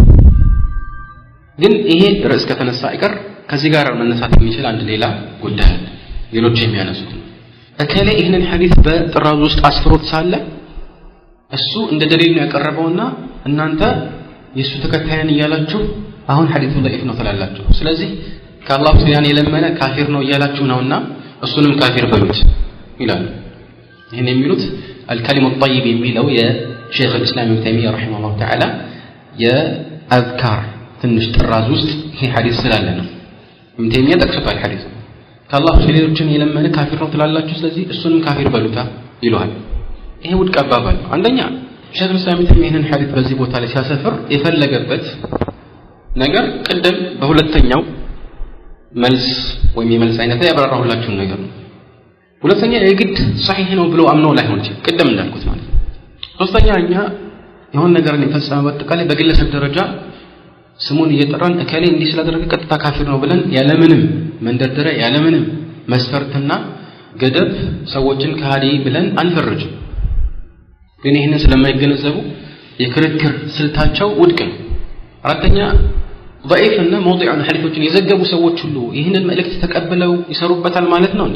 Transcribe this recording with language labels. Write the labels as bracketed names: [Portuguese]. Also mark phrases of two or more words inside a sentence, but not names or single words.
[Amharic] ግን ይሄ ርዕስ ከተነሳ አይቀር ከዚህ ጋር መነሳት የሚችል አንድ ሌላ ጉዳይ አለ ሌሎች የሚያነሱት እከሌ ይህንን ሐዲስ በጥራዝ ውስጥ አስፍሮት ሳለ እሱ እንደ ደሊል ነው ያቀረበውና እናንተ የሱ ተከታያን እያላችሁ አሁን ሐዲሱ ضعيف ነው ትላላችሁ ስለዚህ ከአላህ ሱብሃነሁ የለመነ ካፊር ነው እያላችሁ ነውና እሱንም ካፊር በሉት ይላሉ። ይሄን የሚሉት الكلم الطيب የሚለው የሼኽ الاسلام ابن تيمية [Arabic] رحمه الله تعالى [Amharic] የአዝካር ትንሽ ጥራዝ ውስጥ ይሄ ሐዲስ ስላለ ነው። ابن تيمية ጠቅሶታል ሐዲስ ከአላህ ሌሎችን የለመነ ካፊር ነው ትላላችሁ፣ ስለዚህ እሱንም ካፊር በሉታ ይሏል። ይሄ ውድቅ አባባል ነው። አንደኛ ሼኽ الاسلام ابن تيمية ይሄንን ሐዲስ በዚህ ቦታ ላይ ሲያሰፍር የፈለገበት ነገር ቀደም በሁለተኛው መልስ ወይም የመልስ አይነት ያብራራሁላችሁን ነገር ነው። ሁለተኛ የግድ صحيح ነው ብሎ አምነው ላይሆን ይችላል ቀደም እንዳልኩት ማለት ነው። ሶስተኛ እኛ የሆነ ነገርን የፈጸመ በአጠቃላይ በግለሰብ ደረጃ ስሙን እየጠራን እከሌ እንዲህ ስላደረገ ቀጥታ ካፊር ነው ብለን ያለምንም መንደርደሪያ ያለምንም መስፈርትና ገደብ ሰዎችን ከሃዲ ብለን አንፈርጅም። ግን ይህንን ስለማይገነዘቡ የክርክር ስልታቸው ውድቅ ነው። አራተኛ ضعيف እና موضوع ሐዲሶችን የዘገቡ ሰዎች ሁሉ ይህንን መልእክት ተቀበለው ይሰሩበታል ማለት ነው እንዴ?